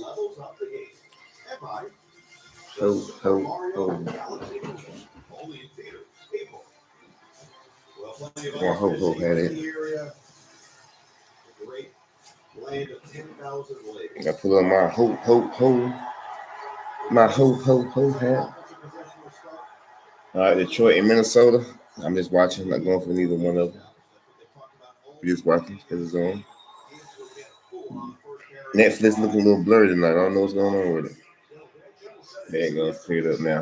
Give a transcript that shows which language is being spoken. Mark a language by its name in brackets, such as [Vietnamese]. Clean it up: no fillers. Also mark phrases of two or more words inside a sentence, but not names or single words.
[English] Levels up the game. And by Ho, ho, ho. Only in theaters. April. Well, plenty of Well, ho, ho, had it. Great land of 10,000 lakes. I put on my ho, ho, ho. My ho, ho, ho hat. All right, Detroit and Minnesota. I'm just watching. Not going for neither one of them. We just watching because it's on. Netflix looking a little blurry tonight. I don't know what's going on with it. There it goes. Cleared up now.